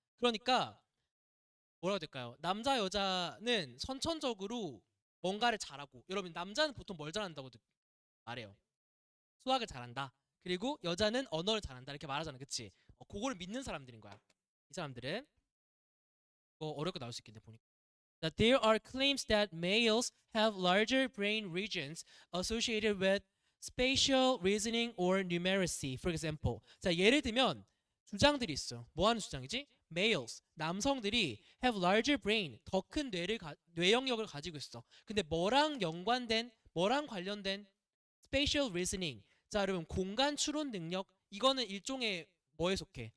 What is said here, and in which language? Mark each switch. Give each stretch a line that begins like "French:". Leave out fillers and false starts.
Korean: 그러니까 뭐라고 해야 될까요? 남자, 여자는 선천적으로 뭔가를 잘하고 여러분 남자는 보통 뭘 잘한다고 말해요? 수학을 잘한다. 그리고 여자는 언어를 잘한다 이렇게 말하잖아, 그치? 그거를 믿는 사람들인 거야. 이 사람들은 어렵게 나올 수 있겠네 보니까.
English: That there are claims that males have larger brain regions associated with spatial reasoning or numeracy. For example,
Korean: 자 예를 들면 주장들이 있어요. 뭐 하는 주장이지? Males, 남성들이
English: have larger brain,
Korean: 더 큰 뇌 영역을 가지고 있어. 근데 뭐랑 관련된
English: spatial reasoning.
Korean: 자 여러분 공간 추론 능력 이거는 일종의 뭐에 속해?